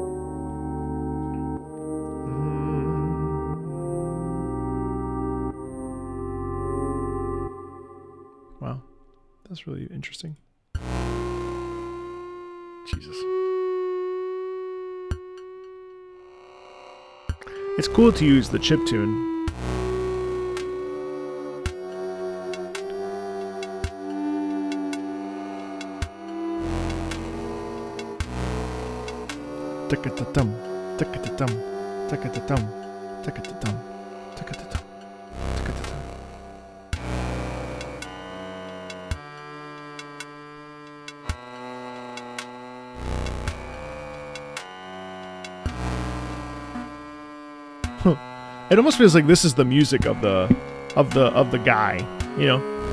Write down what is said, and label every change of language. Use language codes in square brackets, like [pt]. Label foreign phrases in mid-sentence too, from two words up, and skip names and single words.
[en] Wow. That's really interesting. Jesus. It's cool to use the chiptune. Tick-a-ta-tum, tick-a-ta-tum, tick-a-ta-tum, tick-a-ta-tum, tick-a-ta-tum, tick-a-ta-tum. Huh. It almost feels like this is the music of the guy, you know?